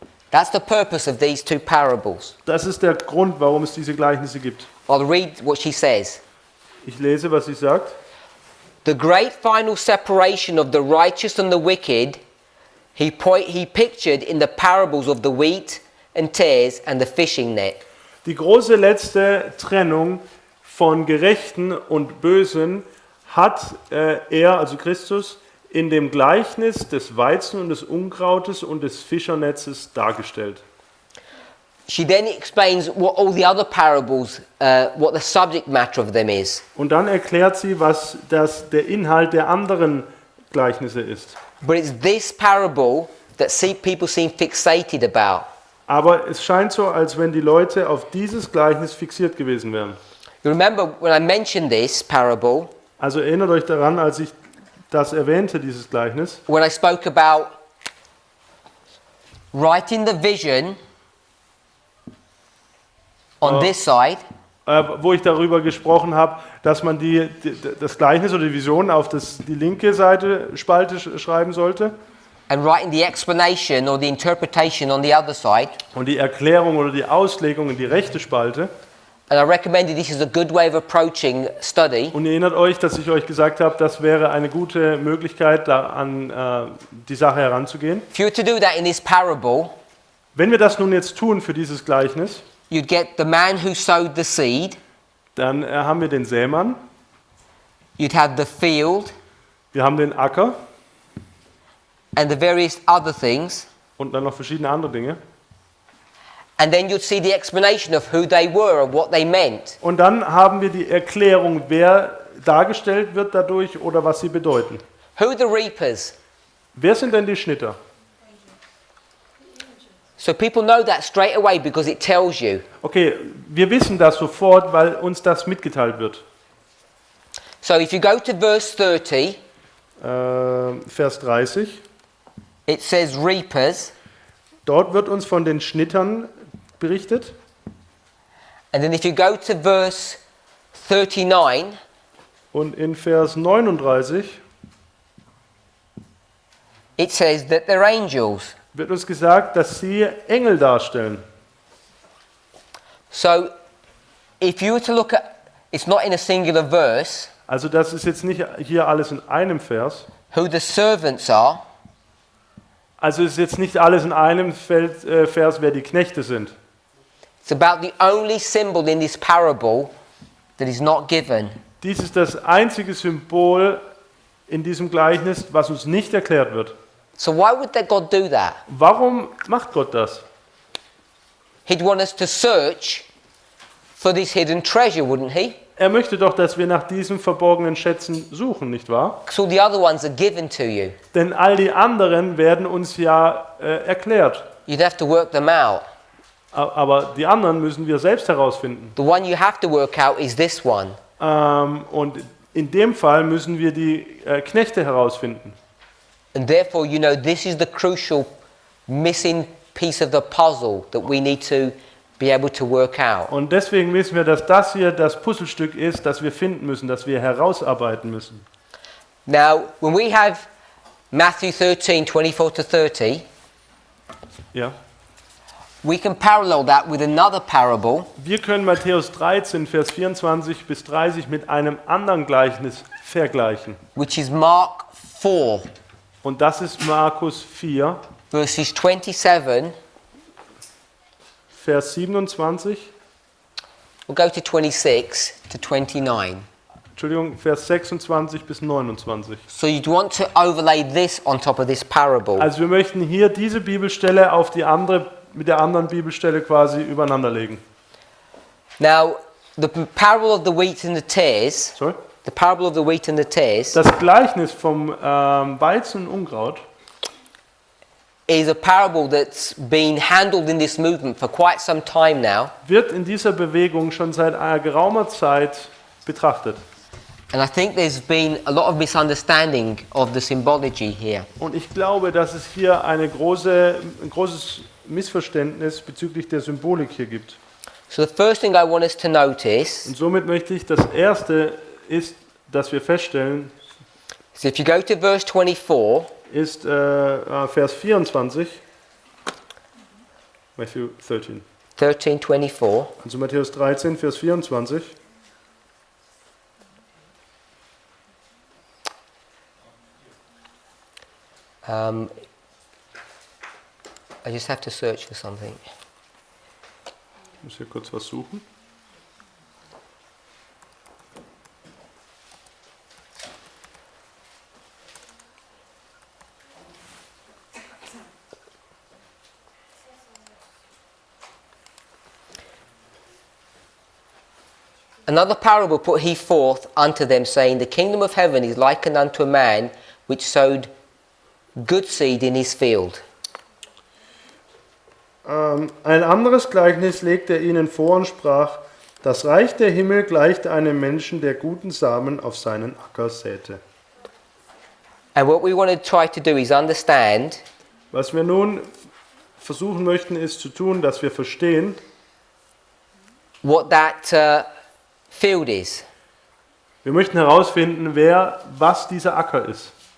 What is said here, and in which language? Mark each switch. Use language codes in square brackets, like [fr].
[en] That's the purpose of these 2 parables. [de] Das ist der Grund, warum es diese Gleichnisse gibt. [en] I'll read what she says. [de] Ich lese, was sie sagt. [en] The great final separation of the righteous and the wicked, he pictured in the parables of the wheat and tares and the fishing net. [de] Die große letzte Trennung von Gerechten und Bösen hat er, also Christus, in dem Gleichnis des Weizen und des Unkrautes und des Fischernetzes dargestellt. [en] She then explains what all the other parables, what the subject matter of them is. [de] Und dann erklärt sie, was der Inhalt der anderen Gleichnisse ist. [en] But it's this parable that people seem fixated about. [de] Aber es scheint so, als wenn die Leute auf dieses Gleichnis fixiert gewesen wären. [en] You remember when I mentioned this parable, [de] Also erinnert euch daran, als ich das erwähnte, dieses Gleichnis, [en] when I spoke about writing the vision on this side [de] wo ich darüber gesprochen habe, dass man das Gleichnis oder die Vision auf die linke Spalte schreiben sollte [en] and writing the explanation or the interpretation on the other side. [de] und die Erklärung oder die Auslegung in die rechte Spalte. [en] And I recommended this is a good way of approaching study. [de] Und ihr erinnert euch, dass ich euch gesagt habe, das wäre eine gute Möglichkeit, da an die Sache heranzugehen. [en] If you were to do that in this parable, [de] Wenn wir das nun jetzt tun für dieses Gleichnis, [en] you'd get the man who sowed the seed, [de] dann haben wir den Sämann, [en] you'd have the field, [de] wir haben den Acker [en] and the various other things. [de] und dann noch verschiedene andere Dinge. [en] And then you'd see the explanation of who they were and what they meant. [de] Und dann haben wir die Erklärung, wer dargestellt wird dadurch oder was sie bedeuten. [en] Who are the reapers? [de] Wer sind denn die Schnitter? [en] So people know that straight away because it tells you. [de] Okay, wir wissen das sofort, weil uns das mitgeteilt wird. [en] So if you go to verse 30, [de] Vers 30. [en] it says reapers. [de] Dort wird uns von den Schnittern berichtet. [en] And then if you go to verse 39, [de] Und in Vers 39 [en] it says that they're angels. [de] wird uns gesagt, dass sie Engel darstellen. [en] So if you were to look at, it's not in a singular verse, [de] Also das ist jetzt nicht hier alles in einem Vers. [en] who the servants are, [de] Also ist jetzt nicht alles in einem Vers, wer die Knechte sind. [en] it's about the only symbol in this parable that is not given. [de] Dies ist das einzige Symbol in diesem Gleichnis, was uns nicht erklärt wird. [en] So why would that God do that? [de] Warum macht Gott das? [en] He'd want us to search for this hidden treasure, wouldn't he? [de] Er möchte doch, dass wir nach diesen verborgenen Schätzen suchen, nicht wahr? [en] Because all the other ones are given to you. [de] Denn all die anderen werden uns ja erklärt. [en] You'd have to work them out. [de] Aber die anderen müssen wir selbst herausfinden. [en] The one you have to work out is this one. [de] Und in dem Fall müssen wir die Knechte herausfinden. [en] And therefore, you know, this is the crucial missing piece of the puzzle that we need to be able to work out. [de] Und deswegen wissen wir, dass das hier das Puzzlestück ist, das wir finden müssen, das wir herausarbeiten müssen. [en] Now, when we have Matthew 13, 24 to 30, [de] Ja. [en] we can parallel that with another parable, [de] Wir können Matthäus 13, Vers 24 bis 30 mit einem anderen Gleichnis vergleichen. [en] which is Mark 4, [de] Und das ist Markus 4, [en] verses 27. [de] Vers 27, [en] We'll go to 26 to 29. [de] Entschuldigung, Vers 26 bis 29. [en] So you'd want to overlay this on top of this parable. [de] Also wir möchten hier diese Bibelstelle auf die andere, mit der anderen Bibelstelle quasi übereinander legen. [en] Now, the parable of the wheat and the tares, Sorry? the parable of the wheat and the tares, [de] Das Gleichnis vom Weizen und Unkraut [en] is a parable that's been handled in this movement for quite some time now. [de] wird in dieser Bewegung schon seit einer geraumer Zeit betrachtet. [en] And I think there's been a lot of misunderstanding of the symbology here. [de] Und ich glaube, dass es hier ein großes Missverständnis bezüglich der Symbolik hier gibt. [en] So the first thing I want us to notice [de] Und somit möchte ich, das Erste ist, dass wir feststellen, [en] is if you go to verse 24, [de] ist Vers 24, Matthew 13. [en] 13:24, [de] Also Matthäus 13, Vers 24. [en] I just have to search for something. [de] Ich muss hier kurz was suchen. [en] Another parable put he forth unto them, saying, The kingdom of heaven is likened unto a man which sowed good seed in his field. [de] Ein anderes Gleichnis legte er ihnen vor und sprach, das Reich der Himmel gleicht einem Menschen, der guten Samen auf seinen Acker säte. [en] And what we want to try to do is understand [de] Was wir nun versuchen möchten, ist zu tun, dass wir verstehen, [en] what that field is. [de] wir möchten herausfinden, was dieser Acker ist.